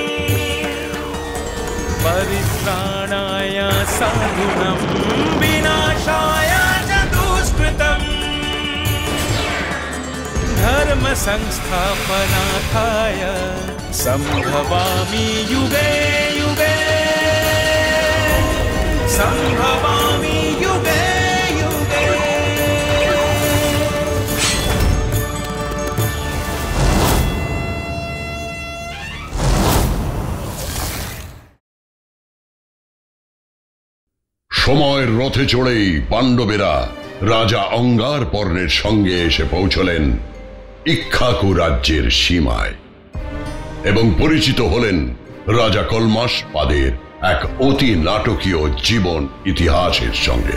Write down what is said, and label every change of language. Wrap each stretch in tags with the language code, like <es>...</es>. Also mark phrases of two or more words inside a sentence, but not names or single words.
<sa>परित्राणाय साधूनां विनाशाय च दुष्कृतम् धर्म संस्थापनार्थाय संभवामि युगे युगे संभवामि युगे युगे।</sa> <bn>সময়ের রথে চড়েই পাণ্ডবেরা রাজা অঙ্গারপর্ণের সঙ্গে এসে পৌঁছলেন ইক্ষ্বাকু রাজ্যের সীমায় এবং পরিচিত হলেন রাজা কলমাসপাদের এক অতি নাটকীয় জীবন ইতিহাসের সঙ্গে।</bn>